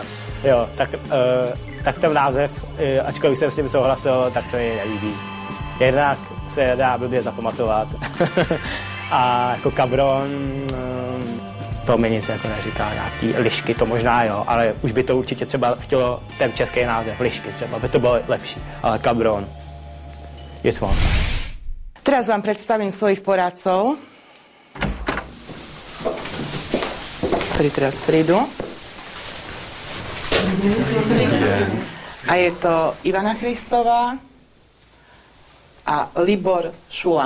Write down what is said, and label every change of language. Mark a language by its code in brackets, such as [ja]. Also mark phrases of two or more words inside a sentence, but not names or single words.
[cs] Jo, tak ten název, ačkoliv jsem s tím souhlasil, tak se mi nelíbí. Jednak se dá blbě zapamatovat. A jako Cabron, to mi nic jako neříká, nějaký lišky, to možná jo, ale už by to určitě třeba chtělo ten český název, lišky třeba, by to bylo lepší, ale Cabron je svoj. [sk] Teraz vám predstavím svojich poradcov, ktorí teraz prídu. A je to Ivana Christová a Libor Šula.